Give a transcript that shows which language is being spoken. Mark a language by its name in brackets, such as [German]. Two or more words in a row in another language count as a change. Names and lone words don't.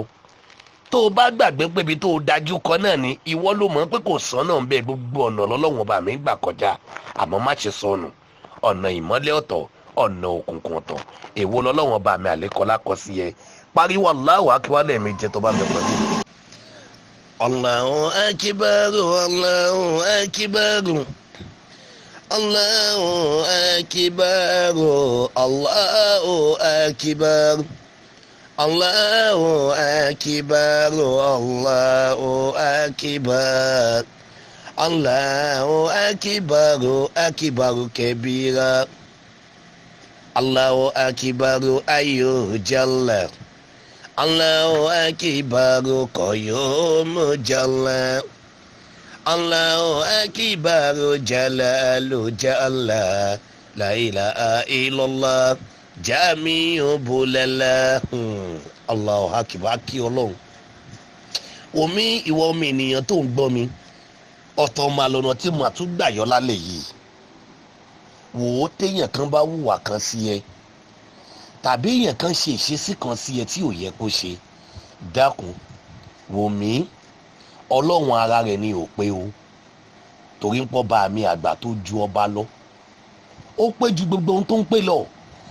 [Yoruba] Tó o bá gbàgbé pé ibi tó o dájú kọ náà ni ìwọ ló mọ̀ pé kò sọ́nà ń bẹ, gbogbo ọ̀nà lọ́lọ́run ọba mi gbà kọjá, àmọ́ má ṣe sọnù. Ọ̀nà ìmọ́lẹ̀ ọ̀tọ̀, ọ̀nà òkùnkùn ọ̀tọ̀, èwo lọ́lọ́run ọba mi àlékọ́lá kọ sí ẹ? Pariwo [Arabic] الله أكبر [Yoruba] lẹ́ẹ̀mejì tó bá mi pẹ̀lú. [Arabic] الله أكبر، الله أكبر، الله أكبر، الله أكبر, الله أكبر، الله أكبر، الله أكبر, أكبر كبيرا، الله أكبر أيو جلّ، الله أكبر قيوم جلّ، الله أكبر جلال جلّ، لا إله إلا الله جامع بلالا. الله أكبر, [Yoruba] kí Ọlọ́run. Omi ìwọ ọmọ ènìyàn tó ń gbọ́ mi, ọ̀tọ̀ máa lọ́nà tí mo àtúgbà yọ lálẹ́ yìí. Wò ó, téèyàn kan bá hùwà kan sí ẹ, tàbí èèyàn kan ṣe ìṣesí kan sí ẹ tí ò yẹ kó ṣe, dákun wò mí, Ọlọ́run ara rẹ̀ ni ò pé o, torí ń pọ́ bá mi àgbà tó ju ọba lọ, ó pé ju gbogbo ohun tó ń pè lọ.